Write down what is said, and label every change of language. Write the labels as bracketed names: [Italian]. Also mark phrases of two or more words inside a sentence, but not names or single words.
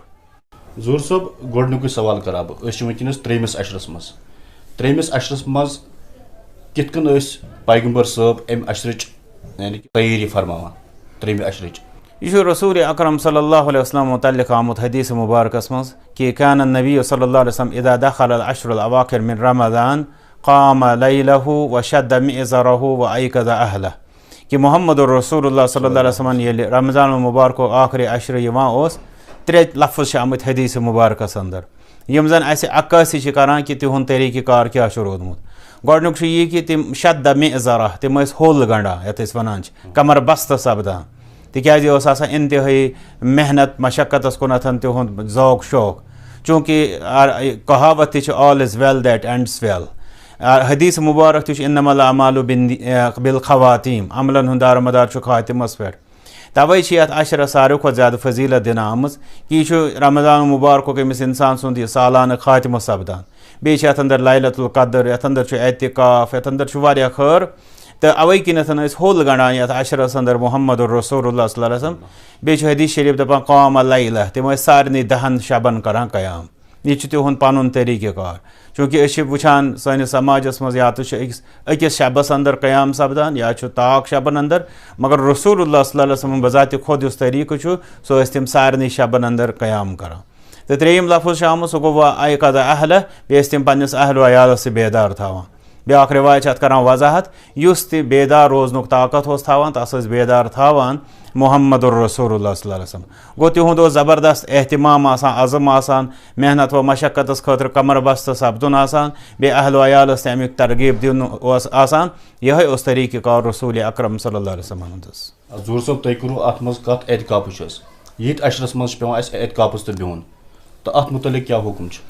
[Kashmiri] ظہوٗر صٲب گۄڈنیُکُے سوال کرٕ بہٕ أسۍ چھِ وٕنکیٚنس 3مِس عشرس منٛز 3مِس عشرس منٛز کِتھ کٔنۍ ٲسۍ پیغمبر صٲب امہِ عشرٕچ یعنی کہِ تیٲری فرماوان 3مہِ عشرٕچ؟ یہ چھُ رسول اکرم [Arabic] صلی اللہ علیہ وسلم [Kashmiri] متعلق آمُت حدیث مبارکس منٛز کہ [Arabic] کان النبی صلی اللہ علیہ وسلم اذا دخل العشر الاواخر من رمضان قام لیلہ وشد مئزرہ وایقظ اہلہ [Kashmiri] کہ محمد الرسول اللہ [Arabic] صلی اللہ علیہ وسلم [Kashmiri] ییٚلہِ رمضان المبارکُک آخری عشرٕ یِوان اوس 3 لفظ چھِ آمٕتۍ حدیث مبارکس انٛدر یِم زن اسہِ عکٲسی چھِ کران کہِ تِہُنٛد طریٖقہٕ کار کیٛاہ چھُ روٗدمُت. گۄڈنیُک چھُ یہِ کہِ تِم [Arabic] شد مئزرہ [Kashmiri] تِم ٲسۍ ہوٚل گنٛڈان یتھ أسۍ ونان چھِ کمر بستہٕ سپدان تِکیازِ اوس آسان انتہٲیی محنت مشقتس کُنتھ تِہُنٛد ذوق شوق چوٗنٛکہِ کہاوت تہِ چھِ [English] all is well that ends well. [Kashmiri] حدیث مبارک تہِ چھُ [Arabic] انما الاعمال بالخواتیٖم [Kashmiri] عملن ہُنٛد دارمدار چھُ خاتمس پٮ۪ٹھ. توے چھِ یتھ عشرس ساروٕے کھۄتہٕ زیادٕ فضیٖلت دِنہٕ آمٕژ کہِ یہِ چھُ رمضان مبارکُک أمِس انسان سُنٛد یہِ سالانہٕ خاتمہٕ سپدان. بیٚیہِ چھِ یتھ انٛدر لیلۃ القدر یتھ انٛدر چھُ اعتکاف یتھ انٛدر چھُ واریاہ خٲر تہٕ اوے کِنیتھ ٲسۍ ہوٚل گنٛڈان یتھ عشرس انٛدر محمد الرسول اللہ [Arabic] صلی اللہ علیہ وسلم. [Kashmiri] بیٚیہِ چھُ حدیث شریٖف دپان [Arabic] قام لیلہ [Kashmiri] تِم ٲسۍ سارنٕے 10 شبن کران قیام. یہِ چھُ تِہُنٛد پنُن طریٖقہٕ کار چوٗنٛکہِ أسۍ چھِ وٕچھان سٲنِس سماجس منٛز یا تہِ چھُ أکِس شبس انٛدر قیام سپدان یا چھُ طاق شبن انٛدر مگر رسول اللہ [Arabic] صلی اللہ علیہ وسلم [Kashmiri] بذاتِ خۄد یُس طریٖقہٕ چھُ سُہ ٲسۍ تِم سارنٕے شبن انٛدر قیام کران. تہٕ 3یِم لفظ چھُ آمُت سُہ گوٚو [Arabic] ایقظ اہلہ [Kashmiri] بیٚیہِ ٲسۍ تِم پننِس اہلو عیالس سۭتۍ بیدار تھاوان. بیاکھ روایت چھِ اَتھ کران وضاحت یُس تہِ بیدار روزنُک طاقت اوس تھاوان تَس ٲسۍ بیدار تھاوان محمد الرسول اللہ [Arabic] صلی اللہ علیہ وسلم. [Kashmiri] گوٚو تِہُنٛد اوس زبردست احتمام آسان عزم آسان محنت و مشقتس خٲطرٕ کمر بستہٕ سپدُن آسان بیٚیہِ اہل و عیالس تہِ امیُک ترغیب دیُن اوس آسان. یِہوٚے اوس طریٖقہٕ کار رسوٗل اکرم [Arabic] صلی اللہ علیہ وسلم [Kashmiri] ہُنٛد. ظہوٗر صٲب تُہۍ کوٚروٕ اَتھ منٛز کَتھ اعتکافٕچ حظ ییٚتہِ عشرس منٛز چھُ پیٚوان اَسہِ اعتکافَس تہِ بِہُن تہٕ اَتھ مُتعلق کیٛاہ حُکُم چھُ؟